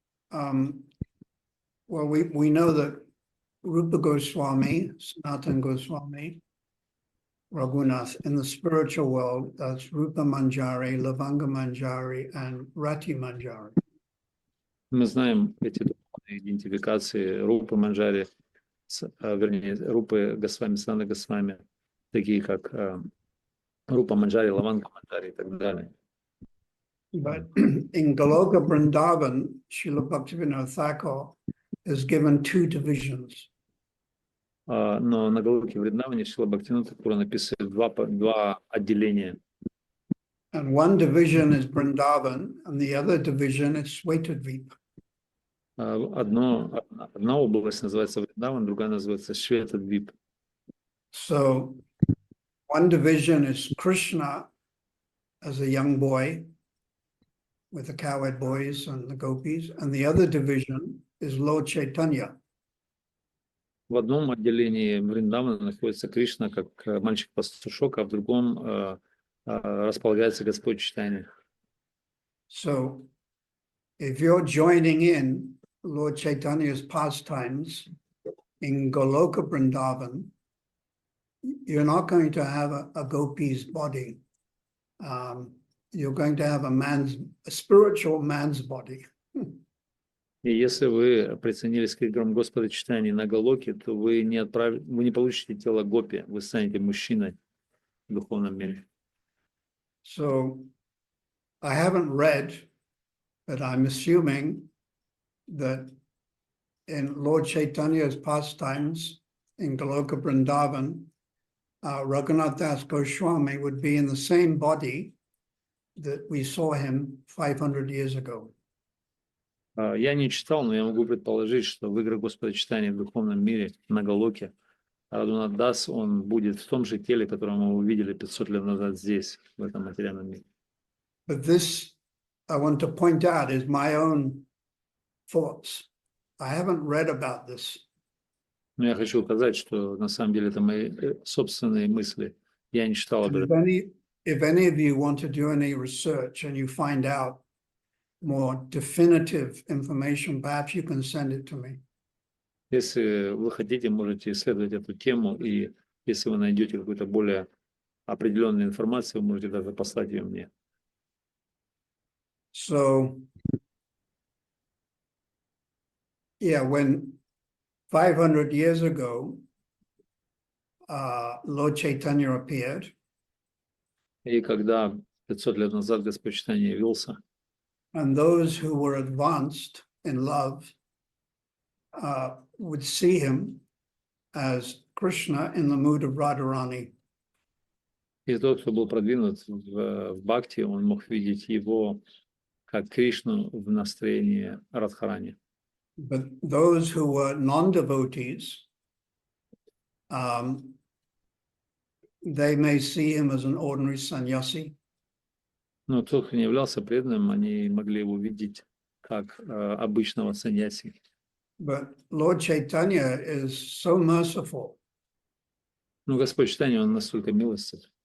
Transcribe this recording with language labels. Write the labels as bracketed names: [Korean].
[English] that. Well, we know that Rupa Goswami, Sanatana Goswami, Raghunath, in the spiritual world, that's Rupa Manjari, Lavanga Manjari, and Rati Manjari. [Russian] Мы знаем эти духовные идентификации Рупы Манджари, вернее, Рупы Госвами, Санатана Госвами, такие как Рупа Манджари, Лаванга Манджари и так далее. [English] But in Goloka Vrindavan, Srila Bhaktivinoda Thakur is given two divisions. [Russian] Но на Галоке Вриндаване Шрила Бхактивинода Тхакур написано два отделения. [English] And one division is Vrindavan, and the other division is Shvetadvipa. [Russian] Одна область называется Вриндаван, другая называется Шветадвип. [English] So one division is Krishna as a young boy with the cowherd boys and the gopis, and the other division is Lord Chaitanya. [Russian] В одном отделении Вриндавана находится Кришна как мальчик-пастушок, а в другом располагается Господь Чайтанья. [English] So if you're joining in Lord Chaitanya's pastimes in Goloka Vrindavan, you're not going to have a gopi's body. You're going to have a spiritual man's body. [Russian] И если вы присоединились к играм Господа Чайтаньи на Галоке, то вы не получите тело гопи, вы станете мужчиной в духовном мире. [English] So I haven't read, but I'm assuming that in Lord Chaitanya's pastimes in Goloka Vrindavan, Raghunath Das Goswami would be in the same body that we saw him 500 years ago. [Russian] Я не читал, но я могу предположить, что в играх Господа Чайтаньи в духовном мире на Галоке Рагунат Дас, он будет в том же теле, которое мы увидели 500 лет назад здесь, в этом материальном мире. [English] But this, I want to point out, is my own thoughts. I haven't read about this. [Russian] Но я хочу указать, что на самом деле это мои собственные мысли. Я не читал об этом. [English] If any of you want to do any research and you find out more definitive information, perhaps you can send it to me. [Russian] Если вы хотите, можете исследовать эту тему, и если вы найдете какую-то более определенную информацию, вы можете даже послать ее мне. [English] So, yeah, when 500 years ago, Lord Chaitanya appeared, [Russian] И когда 500 лет назад Господь Чайтанья явился, [English] and those who were advanced in love would see him as Krishna in the mood of Radharani. [Russian] и тот, кто был продвинут в Бхакти, он мог видеть его как Кришну в настроении Радхарани. [English] But those who were non-devotees, they may see him as an ordinary sannyasi. [Russian] Но тот, кто не являлся преданным, они могли его видеть как обычного саньяси. [English] But Lord Chaitanya is so merciful [Russian] Но Господь Чайтанья, он настолько милостив,